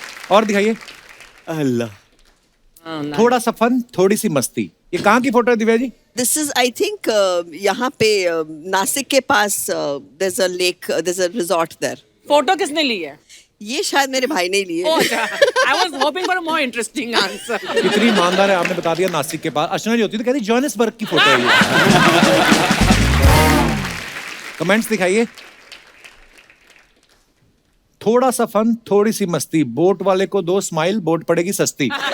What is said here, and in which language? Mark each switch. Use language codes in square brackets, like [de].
[hi] और दिखाइए। अल्लाह, थोड़ा सा फन, थोड़ी सी मस्ती। ये कहाँ की फोटो है Divya ji? [en] this is I think [hi] यहाँ पे नासिक के पास [en] There is a lake, there is a resort there. [hi] Photo किसने ली है? ये शायद मेरे भाई ने लिए। [en] I was hoping for a more interesting answer. [hi] कितनी ईमानदार है, आपने बता दिया नासिक के पास। अर्चना जी होती तो कहती जोहानिसबर्ग की फोटो है ये। कमेंट्स दिखाइए। थोड़ा सा फन, थोड़ी सी मस्ती, बोट वाले को 2 स्माइल, बोट पड़ेगी सस्ती।